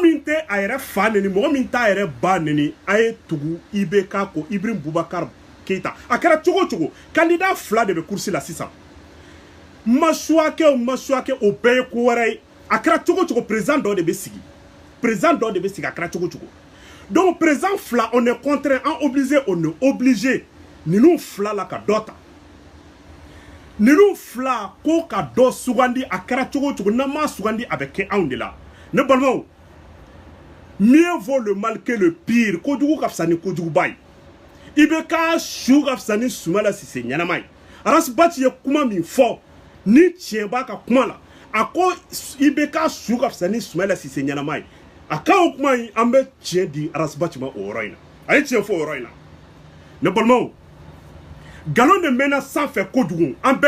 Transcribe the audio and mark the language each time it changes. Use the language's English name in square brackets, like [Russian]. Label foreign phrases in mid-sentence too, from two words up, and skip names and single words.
[Bambara] min tɛ a yɛrɛ fa neni mɔgɔ min t'a yɛrɛ ba neni a ye tugu IBK ko Ibrahim Boubacar Keita a kɛra cogo cogo candidat fila de bɛ course la sisan ma choix kɛ o bɛɛ ye ko wɛrɛ ye a kɛra cogo cogo président dɔ de bɛ sigi a kɛra cogo cogo donc président fila [French] on est contraint on est obligé [Bambara] ninnu fila la ka dɔ ta ninnu fila ko ka dɔ sugandi a kɛra cogo cogo n'an m'a sugandi a bɛ kɛ anw de la ne balimaw [French] mieux vaut le mal que le pire [Bambara] kojugu ka fisa ni kojuguba ye i bɛ ka su ka fisa ni Mandela Cissé ɲɛnama ye Aras Bachi ye kuma min fɔ ni tiɲɛ b'a ka kuma la a ko i bɛ ka su ka fisa ni Soumaïla Cissé ɲɛnama ye a ka o kuma in an bɛ tiɲɛ di Arasibati ma o yɔrɔ in na a ye tiɲɛ fɔ o yɔrɔ in na ne balimaw nkalon de mɛnna sanfɛ kojugu an bɛɛ